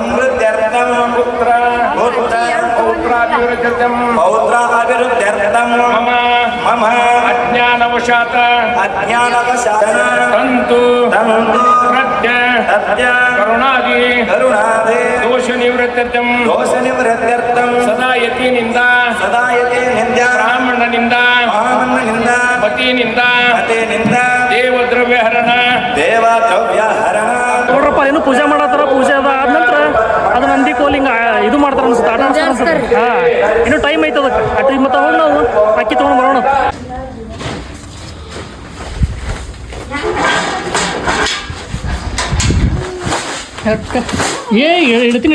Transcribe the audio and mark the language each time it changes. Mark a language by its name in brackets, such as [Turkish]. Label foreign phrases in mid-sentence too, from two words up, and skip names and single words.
[Sanskrit] पौत्राभिवृद्ध्यर्थं मम अज्ञानवशात् तन्तु प्रत्य करुणादि दोषनिवृत्त्यर्थं सदा यतिनिन्द ब्राह्मणनिन्द पतिनिंदा ದೇವದ್ರವ್ಯಹರಣ [Kannada] ನೋಡ್ರಪ್ಪ ಏನು ಪೂಜೆ ಮಾಡತ್ತಾರ ಪೂಜೆ ಆದ ನಂತರ ಅದು ನಂದಿ ಕೋಲಿಂಗ ಇದು ಮಾಡ್ತಾರ ಅನ್ಸುತ್ತೆ ಇನ್ನು ಟೈಮ್ ಐತೆ ಅದಕ್ಕೆ ಅಟ್ಟಿ ಮತ್ತೆ ಹೋಗಿ ನಾವು ಅಕ್ಕಿ ತೊಗೊಂಡು ಬರೋಣ ಇಡ್ತೀನಿ